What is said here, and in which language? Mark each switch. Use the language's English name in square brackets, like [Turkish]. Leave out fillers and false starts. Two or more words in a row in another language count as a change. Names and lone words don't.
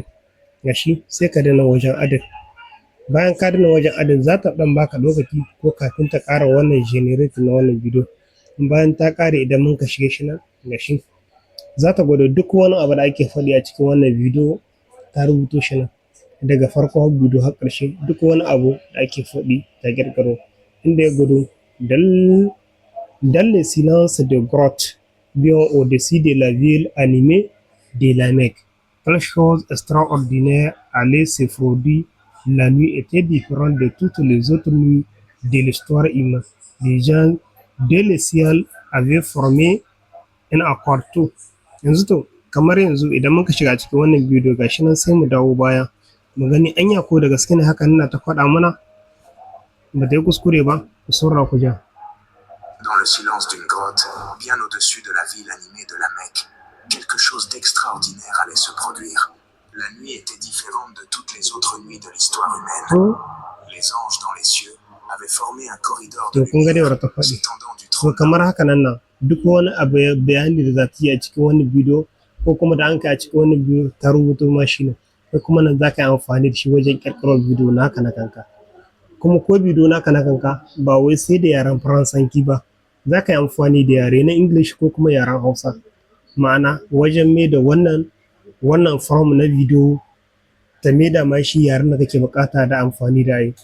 [Hausa] Gashi sai ka danna wajen adin. Bayan ka danna wajen adin za ta ɗan baka lokaci ko kafin ta ƙara wannan generate na wannan video. Bayan ta ƙare idan mun ka shige shi nan gashi za ta gwada duk wani abu da ake faɗi a cikin wannan video ta rubuto shi nan daga farko video har ƙarshe. Duk wani abu da ake faɗi ta ƙirƙiro inda ya gwado [French] dans le silence de grotte bien au-dessus de la ville animée de la Mecque, quelque chose extraordinaire allait se produire. La nuit était différente de toutes les autres nuits de l'histoire humaine. Les gens de le ciel avaient formé un accord. [Hausa] To yanzu to kamar yanzu idan muka shiga cikin wannan bidiyo gashi nan sai mu dawo baya mu gani anya ko da gaske ne haka na ta faɗa mana ba ta yi kuskure ba. Ku saurara ku ja. [French] Dans le silence d'une grotte, bien au-dessus de la ville animée de la Mecque, quelque chose d'extraordinaire allait se produire. La nuit était différente de toutes les autres nuits de l'histoire humaine. Les anges dans les cieux avaient formé un corridor de lumière s'étendant du trône. [Hausa] Kamar haka nan duk wani abu bayani da za ta yi a cikin wani bidiyo ko kuma da an ka a cikin wani bidiyo ta rubuto ma shi ne, ko kuma nan za ka yi amfani da shi wajen ƙirƙirar bidiyo naka na kanka. Kuma ko bidiyo naka na kanka ba wai sai da yaren Faransanci ba, za ka yi amfani da yare na English ko kuma yaren Hausa, ma'ana wajen mai da wannan form na bidiyo ta mai da ma shi yaren da kake bukata da amfani da yi.